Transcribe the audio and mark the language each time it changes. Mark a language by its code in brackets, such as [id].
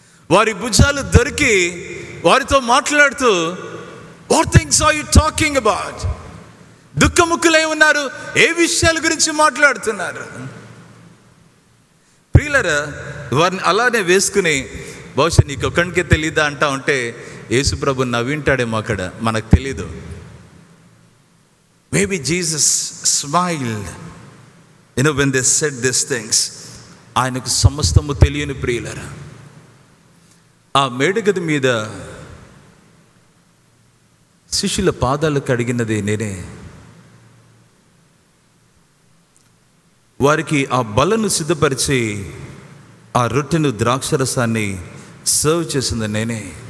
[te] వారి భుజాలు దొరికి వారితో మాట్లాడుతూ, [en] What things are you talking about? [te] దుఃఖముఖులై ఉన్నారు. ఏ విషయాల గురించి మాట్లాడుతున్నారు? ప్రియులారా, వారిని అలానే వేసుకుని, బహుశా నీకు ఒక్కడికే తెలీదా అంటా ఉంటే యేసు ప్రభు నవ్వింటాడేమో అక్కడ, మనకు తెలీదు. [en] Maybe Jesus smiled, when they said these things. [te] ఆయనకు సమస్తము తెలియని ప్రియులారా, ఆ మేడగది మీద శిష్యుల పాదాలు కడిగినది నేనే. వారికి ఆ బలను సిద్ధపరిచి ఆ రొట్టెను ద్రాక్షరసాన్ని సర్వ్ చేసింది నేనే.